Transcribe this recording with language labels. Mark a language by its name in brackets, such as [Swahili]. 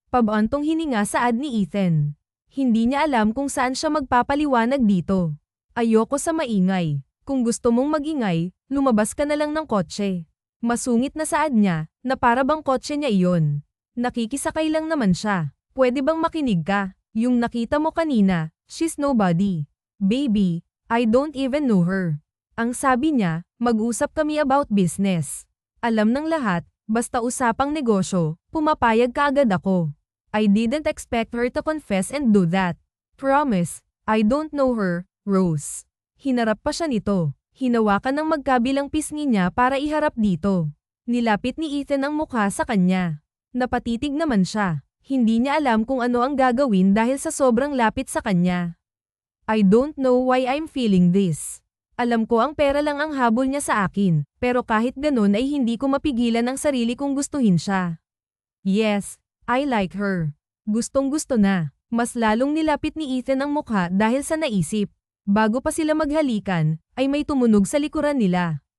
[Filipino] Pabantong hininga saad ni Ethan. Hindi niya alam kung saan siya magpapaliwanag dito. Ayoko sa maingay. Kung gusto mong magingay, lumabas ka na lang ng kotse. Masungit na saad niya, na para bang kotse niya iyon. Nakikisakay lang naman siya. Pwede bang makinig ka? Yung nakita mo kanina, [English] she's nobody. Baby, I don't even know her. [Filipino] Ang sabi niya, mag-usap kami [English] about business. [Filipino] Alam ng lahat, basta usapang negosyo, pumapayag ka agad ako. [English] I didn't expect her to confess and do that. Promise, I don't know her, Rose. [Filipino] Hinarap pa siya nito. Hinawakan ng magkabilang pisngi niya para iharap dito. Nilapit ni Ethan ang mukha sa kanya. Napatitig naman siya. Hindi niya alam kung ano ang gagawin dahil sa sobrang lapit sa kanya. [English] I don't know why I'm feeling this. [Filipino] Alam ko ang pera lang ang habol niya sa akin, pero kahit ganun ay hindi ko mapigilan ang sarili kong gustuhin siya. [English] Yes, I like her. [Filipino] Gustong-gusto na. Mas lalong nilapit ni Ethan ang mukha dahil sa naisip. Bago pa sila maghalikan, ay may tumunog sa likuran nila.